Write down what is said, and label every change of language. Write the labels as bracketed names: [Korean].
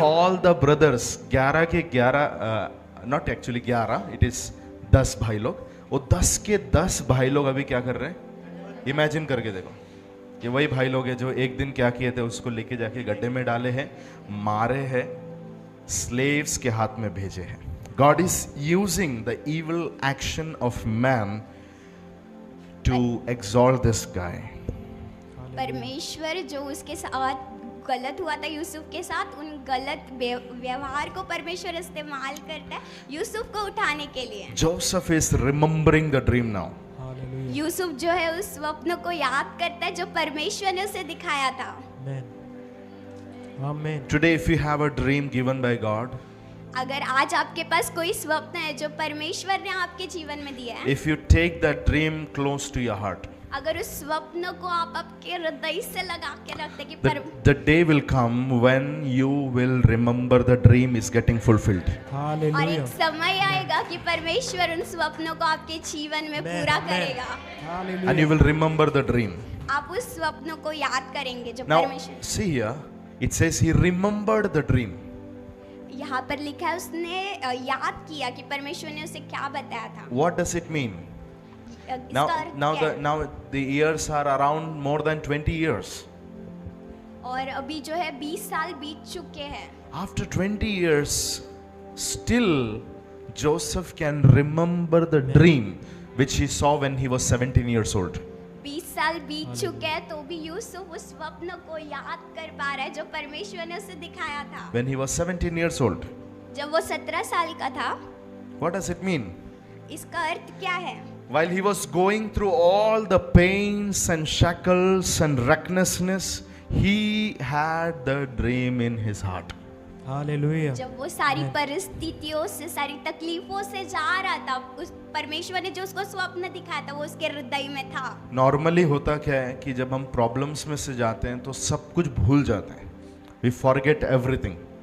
[English] all the brothers 11 के 11, not actually 11, it is 10 [Hindi] भाई लोग। वो 10 के 10 भाई लोग अभी क्या कर रहे हैं? इमेजिन करके देखो, ये वही भाई लोग हैं जो एक दिन क्या किए थे, उसको लेके जाके गड्ढे में डाले हैं, मारे हैं, स्लेव्स के हाथ में भेजे हैं। [English] God is using the evil action of man to exalt this guy. [Hindi] परमेश्वर जो उसके साथ गलत हुआ था यूसुफ के साथ, उन गलत व्यवहार को परमेश्वर इस्तेमाल करता है यूसुफ को उठाने के लिए। [English] Joseph is remembering the dream now. [Hindi] Hallelujah. Yusuf जो है उस स्वप्न को याद करता है जो परमेश्वर ने उसे दिखाया था। आमीन। आमीन। [English] Today, if you have a dream given by God, [Hindi] अगर आज आपके पास कोई स्वप्न है जो परमेश्वर ने आपके जीवन में दिया है, [English] if you take that dream close to your heart, [Hindi] अगर उस स्वप्न को आप आपके हृदय से लगा के रखते कि [English] the day will come when you will remember the dream is getting fulfilled. [Hindi] और हालेलुया। एक समय आएगा कि परमेश्वर उन स्वप्नों को आपके जीवन में आमीन, पूरा आमीन। करेगा। Hallelujah. [English] And you will remember the dream. [Hindi] आप उस स्वप्नों को याद करेंगे जो [English] Now, [Hindi] परमेश्वर। [English] see here, it says he remembered the dream. [Hindi] यहाँ पर लिखा है उसने याद किया कि परमेश्वर ने उसे क्या बताया था। [English] What does it mean? [Hindi] इसका अर्थ [English] Now [Hindi] क्या है? [English] now the years are around more than 20 years. [Hindi] और अभी जो है 20 साल बीत चुके हैं। [English] After 20 years, still Joseph can remember the dream which he saw when he was 17 years old. [Hindi] 20 साल बीत चुके हैं तो भी यूसुफ उस स्वप्न को याद कर पा रहा है जो परमेश्वर ने उसे दिखाया था [English] When he was 17 years old. [Hindi] जब वो 17 साल का था। [English] What does it mean? [Hindi] इसका अर्थ क्या है? [English] While he was going through all the pains and shackles and recklessness, he had the dream in his heart. [Hindi] Hallelujah. जब वो सारी परिस्थितियों से, सारी तकलीफों से जा रहा था, उस परमेश्वर ने जो उसको स्वप्न दिखाया था वो उसके हृदय में था। नॉर्मली होता क्या है कि जब हम प्रॉब्लम्स में से जाते हैं तो सब कुछ भूल जाते हैं, [English] We forget everything.